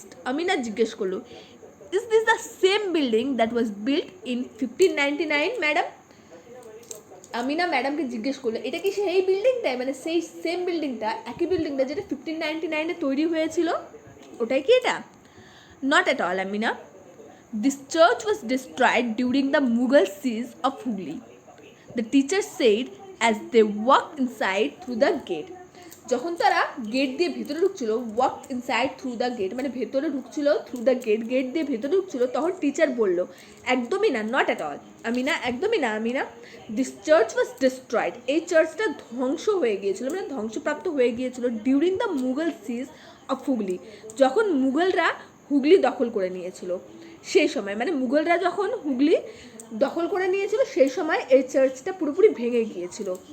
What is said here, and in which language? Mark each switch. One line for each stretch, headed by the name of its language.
Bangla: আমিনা জিজ্ঞেস করলো,
English: Is this the same building that was built in 1599 madam?
Bangla: Amina ম্যাডামকে জিজ্ঞেস করলো, এটা কি সেই বিল্ডিংটাই, মানে সেই সেম বিল্ডিংটা, একই বিল্ডিংটা যেটা 1599 তৈরি হয়েছিল, ওটাই কি এটা?
English: Not at all Amina, this church was destroyed during the Mughal siege of Hooghly, the teacher said as they walked inside through the gate.
Bangla: যখন তারা গেট দিয়ে ভেতরে ঢুকছিল,
English: walk inside through the gate
Bangla: মানে ভেতরে ঢুকছিল,
English: through the gate
Bangla: দিয়ে ভেতরে ঢুকছিল, তখন টিচার বলল, একদমই না,
English: not at all Amina,
Bangla: একদমই না Amina,
English: this church was destroyed,
Bangla: এই চার্চটা ধ্বংস হয়ে গিয়েছিল, মানে ধ্বংসপ্রাপ্ত হয়ে গিয়েছিল
English: during the Mughal siege of Hooghly,
Bangla: যখন মুঘলরা হুগলি দখল করে নিয়েছিল সেই সময়, মানে মুঘলরা যখন হুগলি দখল করে নিয়েছিল সেই সময় এই চার্চটা পুরোপুরি ভেঙে গিয়েছিল।